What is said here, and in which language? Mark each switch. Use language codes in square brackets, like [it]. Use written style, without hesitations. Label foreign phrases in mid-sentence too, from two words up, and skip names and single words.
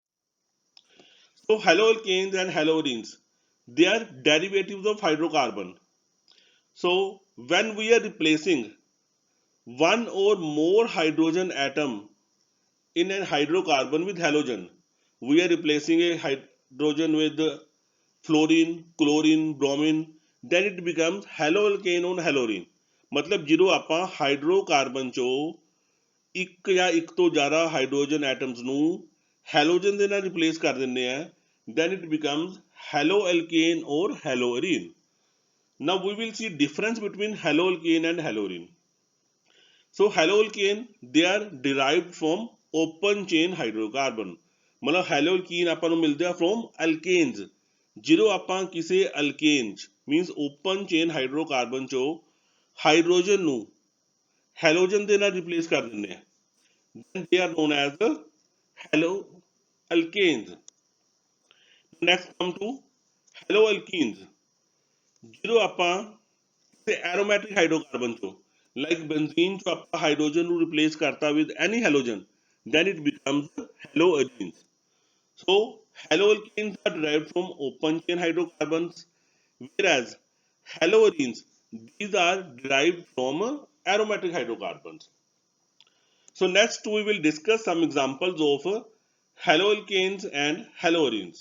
[en] So haloalkanes and haloarenes, they are derivatives of hydrocarbon. So when we are replacing one or more hydrogen atom in a hydrocarbon with halogen, we are replacing a hydrogen with fluorine chlorine bromine then it becomes haloalkane on halorine मतलब [pa] ਜਦੋਂ ਆਪਾਂ ਹਾਈਡਰੋਕਾਰਬਨ ਚੋਂ ਇੱਕ ਜਾਂ ਇੱਕ ਤੋਂ ਜ਼ਿਆਦਾ ਹਾਈਡਰੋਜਨ ਐਟਮਸ ਨੂੰ ਹੈਲੋਜਨ ਦੇ ਨਾਲ ਰਿਪਲੇਸ ਕਰ ਦਿੰਦੇ ਆ [en] then it becomes haloalkane or haloarine. Now we will see difference between haloalkane and halorine. So haloalkane they are derived from open chain hydrocarbon [pa] मतलब haloalkene ਆਪਾਂ ਨੂੰ ਮਿਲਦੇ ਆ [en] from alkanes [pa] ਜਦੋਂ ਆਪਾਂ ਕਿਸੇ ਅਲਕੇਨ [en] means open chain hydrocarbon [pa] ਚੋਂ ਹਾਈਡਰੋਜਨ ਨੂੰ ਹੈਲੋਜਨ ਦੇ ਨਾਲ ਰਿਪਲੇਸ ਕਰ ਦਿੰਦੇ ਆ [en] then they are known as the haloalkanes. Next come to haloalkenes [pa] ਜਦੋਂ ਆਪਾਂ ਕਿਸੇ [en] aromatic hydrocarbon [pa] ਚੋਂ [en] like benzene [pa] ਚੋਂ ਆਪਾਂ ਹਾਈਡਰੋਜਨ ਨੂੰ ਰਿਪਲੇਸ ਕਰਤਾ [en] with any halogen then it becomes haloarenes. So haloalkanes are derived from open chain hydrocarbons, whereas haloarenes these are derived from aromatic hydrocarbons. So next we will discuss some examples of haloalkanes and haloarenes.